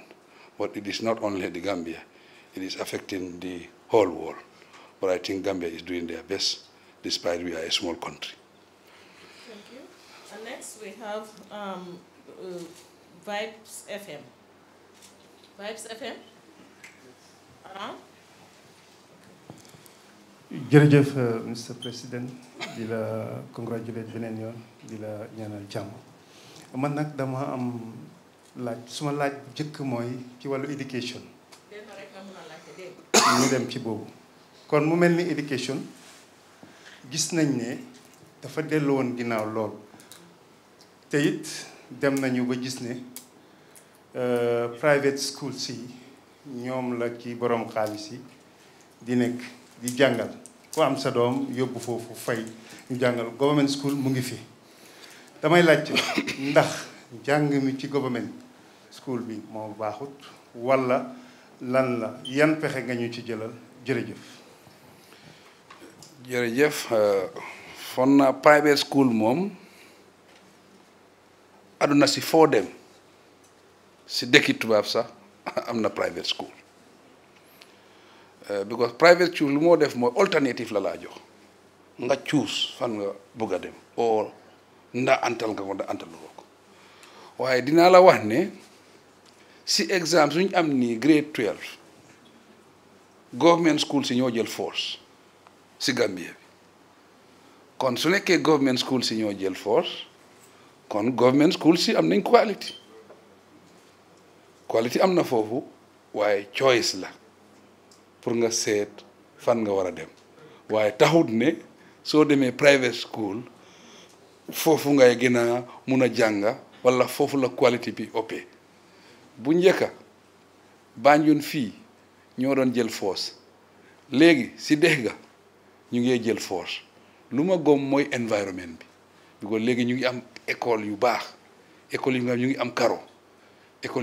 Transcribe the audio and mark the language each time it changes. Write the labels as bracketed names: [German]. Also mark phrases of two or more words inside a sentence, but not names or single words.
[English] But it is not only the Gambia, it is affecting the whole world. But I think Gambia is doing their best, despite we are a small country. Thank you. And next we have Vibes FM. Vibes FM? [Wolof] Jërëjëf Mr. President, di la congratulate beneen yoon, di la ñaanal jàmm. Man nag dama am laaj, suma laaj jëkk mooy ci wàllu education. Ñu dem ci boobu. Kon mu mel ni education gis nañ ne dafa dellu woon ginnaaw lool. Te it dem nañu ba gis ne [English] private schools [Wolof] yi ñoom la ci borom xaalis yi di nekk di jàngal ku am sa doom yóbbu foofu fay ñu jàngal [English] government school [Wolof] mu ngi fi damay laaj ndax jàng mi ci [English] government school [Wolof] bi moo baaxut wala lan la yan pexe nga ñu ci jëlal jërëjëf. jërëjëf fon na [English] private school [Wolof] moom aduna si foo dem si dëkki tubaab sax am na private school [English] because private school [Wolof] lu moo def mooy alternative la laa jox nga choose fan nga bëgg a dem oo nda antal nga ko nda antaluloo ko waaye dinaa la wax ne si exemple suñu am nii [English] grade 12 government school [Wolof] si ñoo jël force si Gambia bi kon su nekkee [English] government school [Wolof] si ñoo jël force kon [English] government school [Wolof] si am nañ quality am na foofu waaye choice la pour nga seet fan nga war a dem waaye taxut ne soo demee [English] private school [Wolof] foofu ngay gën a mun a jànga wala foofu la quality bi ëppee bu njëkka Banjul fii ñoo doon jël force léegi si dex ga ñu ngi jël force lu ma gom mooy environnement bi because léegi ñu ngi am école yu baax école yu nga xam ñu ngi am karo école